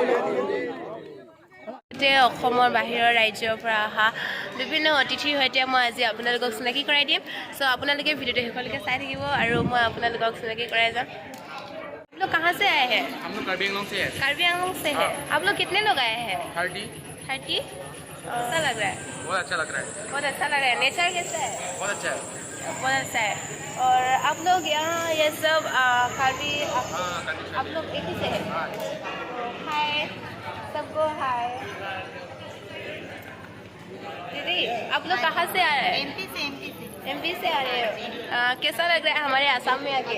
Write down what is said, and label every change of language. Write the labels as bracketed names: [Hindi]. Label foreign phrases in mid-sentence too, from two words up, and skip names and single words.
[Assamese] অসমৰ বাহিৰৰ ৰাজ্যৰ পৰা অহা বিভিন্ন অতিথিৰ সৈতে মই আজি আপোনালোকক চিনাকি কৰাই দিম সো আপোনালোকে ভিডিঅ'টো শেষলৈকে চাই থাকিব আৰু মই আপোনালোকক চিনাকি কৰাই যাম [Hindi] आप लोग कहाँ से आए हैं हम लोग कार्बी आंगलों से हैं। कार्बी आंगलों से है आप लोग कितने लोग आए हैं 30। 30 कैसा लग रहा है बहुत अच्छा लग रहा है बहुत अच्छा लग रहा है नेचर कैसा है बहुत अच्छा है बहुत अच्छा है और आप लोग यहाँ ये सब कार्बी आप लोग एक ही से है हाय सबको हाय दीदी आप लोग कहाँ से आ रहे हैं एमपी से आ रहे हो कैसा लग रहा है हमारे आसाम में आके